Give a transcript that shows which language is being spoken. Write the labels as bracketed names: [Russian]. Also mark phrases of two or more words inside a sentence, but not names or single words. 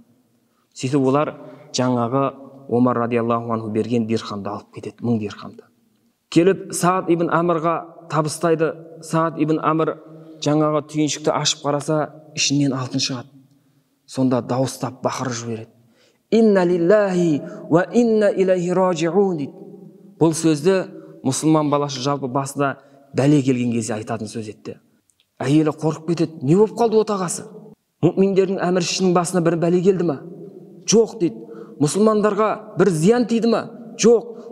[Kazakh] Сөйтіп олар жаңағы Омар [Arabic] رضي الله عنه [Kazakh] берген дирхамды алып кетеді, 1000 дирхамды. Келіп Саад ибн Амрға табыстайды. Саад ибн Амр жаңағы түйіншікті ашып қараса, ішінен алтын шығады. Сонда дауыстап бақырып жібереді. [Arabic] إنا لله وإنا إليه راجعون дейді. [Kazakh] Бұл сөзді мұсылман баласы жалпы басына бәле келген кезде айтатын сөз етті. Әйелі қорқып кетеді. Не болып қалды отағасы? Мүминдердің әміршісінің басына бір бәле келді ма? Жоқ дейді. Мұсылмандарға бір зиян тиді ма? Жоқ.